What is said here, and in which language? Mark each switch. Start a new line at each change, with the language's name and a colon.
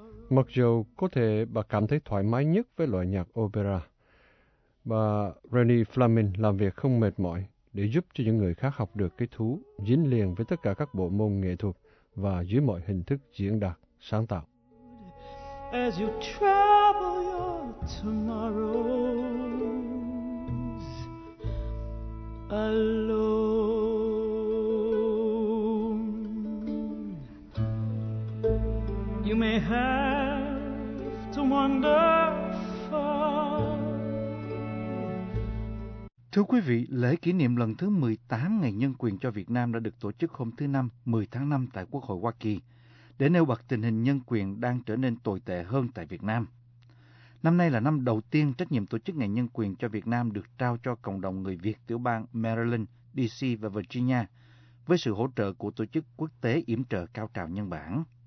Vietnamese: Mặc dù có thể bà cảm thấy thoải mái nhất với loại nhạc opera, bà Renee Fleming làm việc không mệt mỏi để giúp cho những người khác học được cái thú dính liền với tất cả các bộ môn nghệ thuật và dưới mọi hình thức diễn đạt, sáng tạo.
English: As you travel your tomorrows alone, you may have to wander far.
Vietnamese: Thưa quý vị, lễ kỷ niệm lần thứ 18 Ngày Nhân quyền cho Việt Nam đã được tổ chức hôm thứ Năm, 10 tháng 5 tại Quốc hội Hoa Kỳ, để nêu bật tình hình nhân quyền đang trở nên tồi tệ hơn tại Việt Nam. Năm nay là năm đầu tiên trách nhiệm tổ chức Ngày Nhân quyền cho Việt Nam được trao cho cộng đồng người Việt tiểu bang Maryland, DC và Virginia, với sự hỗ trợ của tổ chức quốc tế yểm trợ cao trào nhân bản.